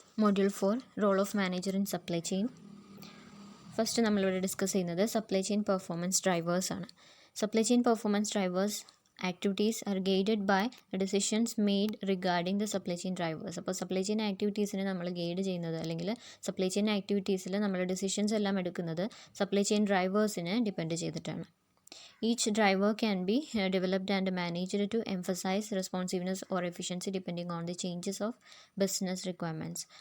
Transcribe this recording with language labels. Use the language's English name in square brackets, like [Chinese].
[English] Module 4 Role of Manager in Supply Chain. First, we will discuss supply chain performance drivers. Supply chain performance drivers activities are guided by decisions made regarding the supply chain drivers. [Malayalam] അപ്പോൾ supply chain activitiesനെ നമ്മൾ guide ചെയ്യുന്നത് അല്ലെങ്കിൽ supply chain activitiesൽ നമ്മൾ decisions എല്ലാം എടുക്കുന്നത് supply chain driversനെ depend ചെയ്തിട്ടാണ്. [English] Each driver can be developed and managed to emphasize responsiveness or efficiency depending on the changes of business requirements.